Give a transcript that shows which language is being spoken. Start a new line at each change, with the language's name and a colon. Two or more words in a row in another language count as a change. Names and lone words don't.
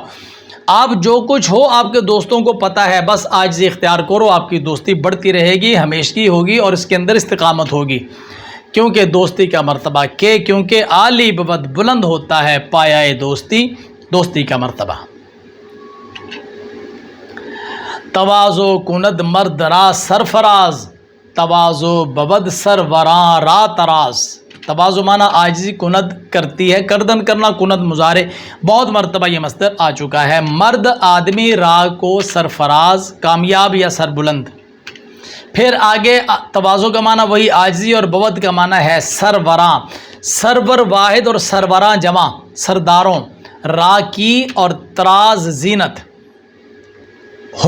Urdu: آپ جو کچھ ہو آپ کے دوستوں کو پتہ ہے، بس عاجزی اختیار کرو، آپ کی دوستی بڑھتی رہے گی، ہمیشگی ہوگی اور اس کے اندر استقامت ہوگی۔ کیونکہ دوستی کا مرتبہ کیونکہ عالی ببد بلند ہوتا ہے پایائے دوستی، دوستی کا مرتبہ۔
Persian: تواضع کند مرد را سرفراز، تواضع ببد سروراں را تراز۔
Urdu: تواضع معنی عاجزی کند کرتی ہے، کردن کرنا کند مضارع، بہت مرتبہ یہ مصدر آ چکا ہے۔ مرد آدمی، را کو سرفراز، کامیاب یا سربلند۔ پھر آگے تواضع کا معنی وہی عاجزی اور ببد کا معنی ہے سروراں، سرور واحد اور سروراں جمع، سرداروں، را کی اور تراز زینت، حسن۔